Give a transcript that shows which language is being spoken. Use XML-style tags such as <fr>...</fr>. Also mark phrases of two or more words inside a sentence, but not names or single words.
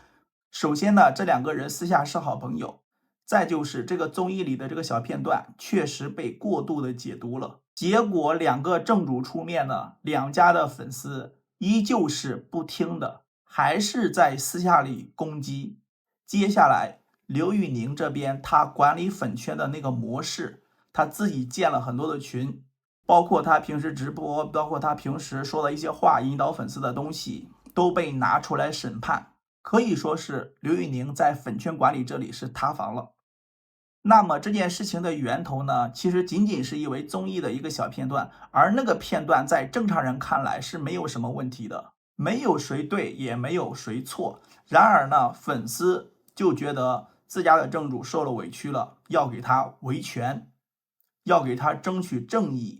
<zh>首先呢，這2個人私下是好朋友，再就是這個綜藝裡的這個小片段確實被過度的解讀了，結果2個正主出面呢，2家的粉絲依舊是不聽的，還是在私下裡攻擊。接下來劉宇寧這邊他管理粉圈的那個模式，他自己建了很多的群，包括他平時直播，包括他平时說的一些話，引導粉絲的東西都被拿出來審判。可以說是劉宇寧在粉圈管理這裡是塌房了。那麼這件事情的源頭呢，其實僅僅是因為綜藝的一個小片段，而那個片段在正常人看來是沒有什麼問題的，沒有誰對也沒有誰錯。然而呢，粉絲就覺得自家的正主受了委屈了，要給他維權，要給他爭取正義。</zh>